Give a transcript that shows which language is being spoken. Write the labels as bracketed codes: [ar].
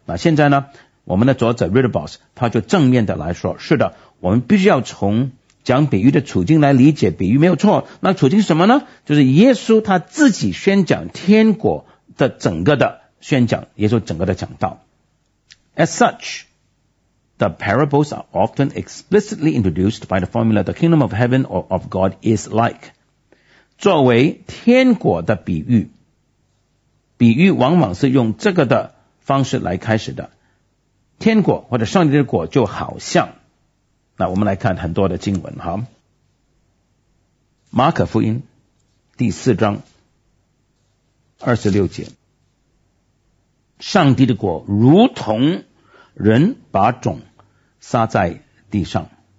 [zh] 那现在呢我们的作者 Riddlebos 他就正面的来说，是的，我们必须要从讲比喻的处境来理解比喻，没有错。那处境是什么呢？就是耶稣他自己宣讲天国的整个的宣讲，耶稣整个的讲道。 [en] As suchThe parables are often explicitly introduced by the formula the kingdom of heaven or of God is like. [zh] 作为天国的比喻，比喻往往是用这个的方式来开始的。天国或者上帝的国就好像，那我们来看很多的经文哈。马可福音第四章26节，上帝的国如同人把种撒在地上。